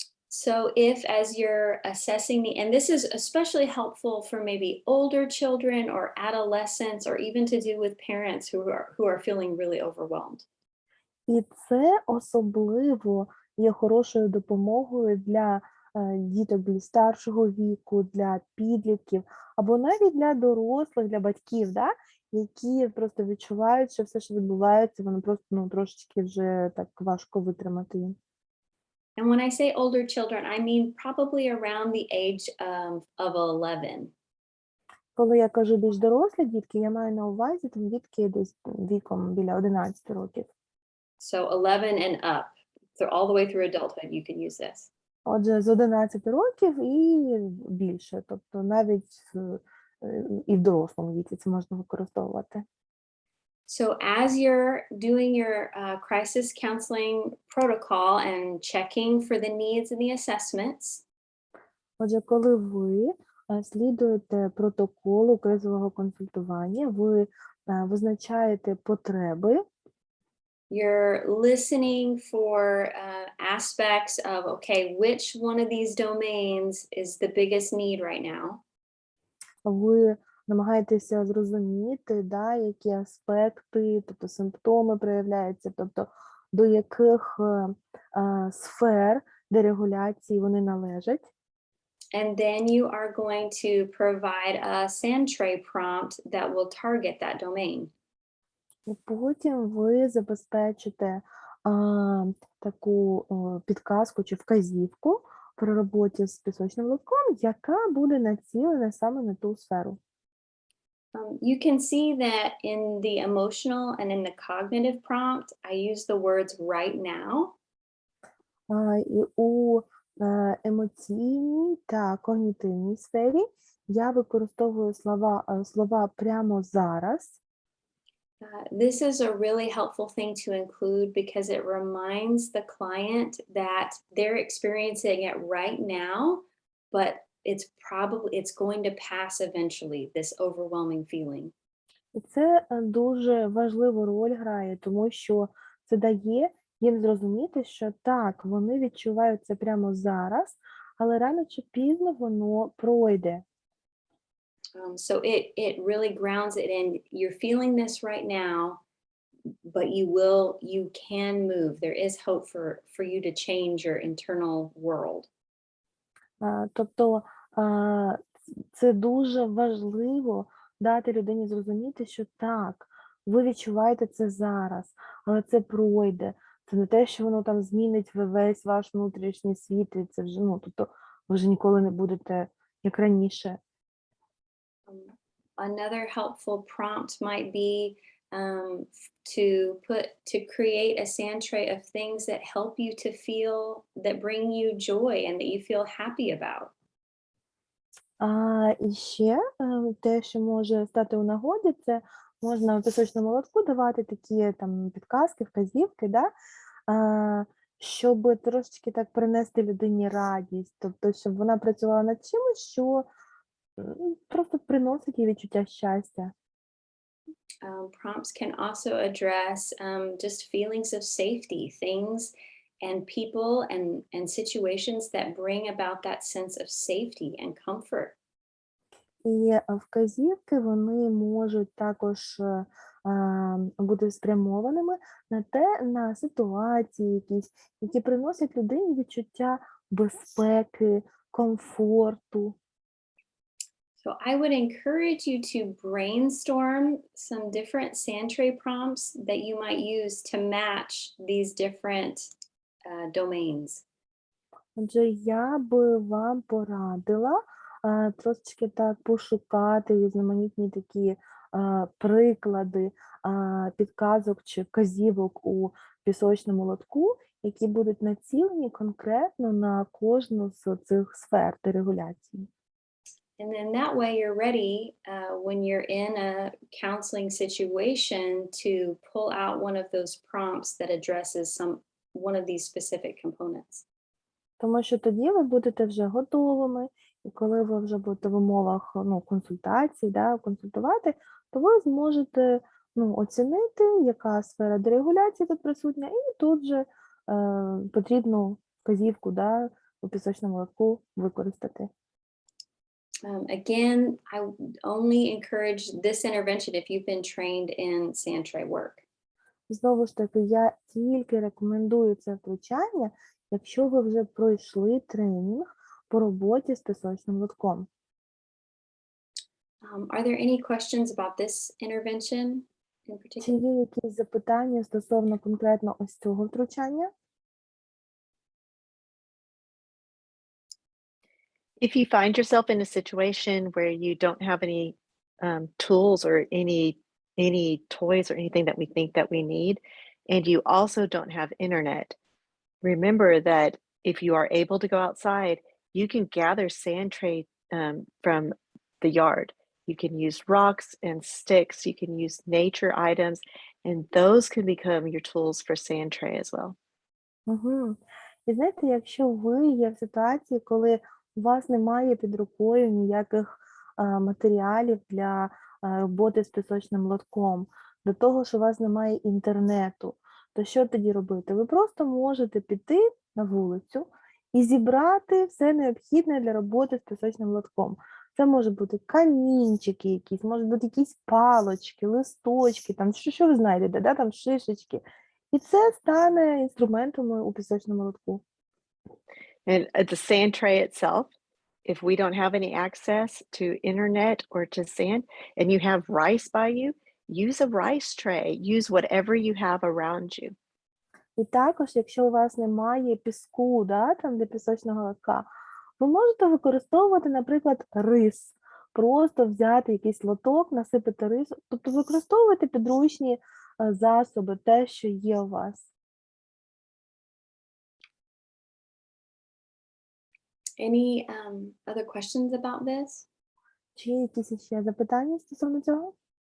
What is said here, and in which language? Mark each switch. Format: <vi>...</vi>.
<en>So if as you're assessing and this is especially helpful for maybe older children or adolescents or even to do with parents who are feeling really overwhelmed.</en> <uk>І це особливо є хорошою допомогою для діток більш старшого віку, для підлітків, або навіть для дорослих, для батьків, да? Які просто відчувають, що все, що відбувається, воно просто трошечки вже так важко витримати їм.</uk> <en>And when I say older children, I mean probably around the age of 11.</en> <uk>Коли я кажу більш дорослі дітки, я маю на увазі там дітки десь віком біля 11 років.</uk> <en>So 11 and up, so all the way through adulthood, you can use this.</en> <uk>Отже, з 11 років і більше, тобто навіть і в дорослому віці це можна використовувати.</uk> <en>So as you're doing your crisis counseling protocol and checking for the needs and the assessments,</en> <uk>Отже, коли ви слідуєте протоколу кризового консультування, ви визначаєте потреби,</uk> <en>you're listening for aspects of, okay, which one of these domains is the biggest need right now?</en> <uk>ви намагаєтеся зрозуміти, да, які аспекти, тобто симптоми проявляються, тобто до яких сфер дерегуляції вони належать.</uk> <en>And then you are going to provide a sand tray prompt that will target that domain.</en> <uk>І потім ви забезпечите таку підказку чи вказівку при роботі з пісочним лотком, яка буде націлена саме на ту сферу.</uk> <en>You can see that in the emotional and in the cognitive prompt, I use the words right now.</en> <uk>І у емоційній та когнітивній сфері я використовую слова прямо зараз.</uk> <en>This is a really helpful thing to include because it reminds the client that they're experiencing it right now, but it's going to pass eventually, this overwhelming feeling.</en> <uk>І це дуже важливу роль грає, тому що це дає їм зрозуміти, що так, вони відчувають це прямо зараз, але рано чи пізно воно пройде.</uk> <en>So it really grounds it in, you're feeling this right now, but you can move. There is hope for you to change your internal world.</en> <uk>Тобто це дуже важливо дати людині зрозуміти, що так, ви відчуваєте це зараз, але це пройде. Це не те, що воно там змінить весь ваш внутрішній світ, і це вже, тобто ви вже ніколи не будете як раніше.</uk> <en>Another helpful prompt might be to create a sand tray of things that help you to feel, that bring you joy and that you feel happy about.</en> <uk>І ще те, що може стати у нагоді, це можна в пісочному лотку давати такі там підказки, вказівки, да? Щоб трошечки так принести людині радість, тобто, щоб вона працювала над чимось, що просто приносить їй відчуття щастя.</uk> <en>Prompts can also address just feelings of safety, things and people and situations that bring about that sense of safety and comfort.</en> <uk>І вказівки вони можуть також бути спрямованими на ситуації якісь, які приносять людині відчуття безпеки, комфорту.</uk> <en>So I would encourage you to brainstorm some different sand tray prompts that you might use to match these different domains.</en> <uk>Отже, я би вам порадила трошечки так пошукати різноманітні такі приклади підказок чи вказівок у пісочному лотку, які будуть націлені конкретно на кожну з цих сфер дерегуляції.</uk> <en>And then that way you're ready when you're in a counseling situation to pull out one of those prompts that addresses one of these specific components.</en> <uk>Тому що тоді ви будете вже готовими, і коли ви вже будете в умовах консультацій, консультувати, то ви зможете оцінити, яка сфера дерегуляції тут присутня, і тут же потрібну вказівку у пісочному лотку використати.</uk> <en>Again, I would only encourage this intervention if you've been trained in sand tray work.</en> <uk>Знову ж таки, я тільки рекомендую це втручання, якщо ви вже пройшли тренінг по роботі з пісочним лотком.</uk> <en>Are there any questions about this intervention in particular?</en> <uk>Чи є якісь запитання стосовно конкретно ось цього втручання?</uk> <en>If you find yourself in a situation where you don't have any tools or any toys or anything that we think that we need, and you also don't have internet, remember that if you are able to go outside, you can gather sand tray from the yard. You can use rocks and sticks, you can use nature items, and those can become your tools for sand tray as well. Угу.</en> <uk>І знаєте, якщо ви є в ситуації, коли у вас немає під рукою ніяких матеріалів для роботи з пісочним лотком, до того, що у вас немає інтернету, то що тоді робити? Ви просто можете піти на вулицю і зібрати все необхідне для роботи з пісочним лотком. Це може бути камінчики якісь, можуть бути якісь палочки, листочки, там що ви знайдете, там шишечки. І це стане інструментами у пісочному лотку.</uk> <en>And the sand tray itself, if we don't have any access to internet or to sand, and you have rice by you, use a rice tray. Use whatever you have around you.</en> <uk>І також, якщо у вас немає піску, там для пісочного лотка, ви можете використовувати, наприклад, рис. Просто взяти якийсь лоток, насипати рису. Тобто використовувати підручні засоби, те, що є у вас.</uk> <en>Any other questions about this?</en> <uk>Чи є якісь ще запитання стосовно цього?</uk>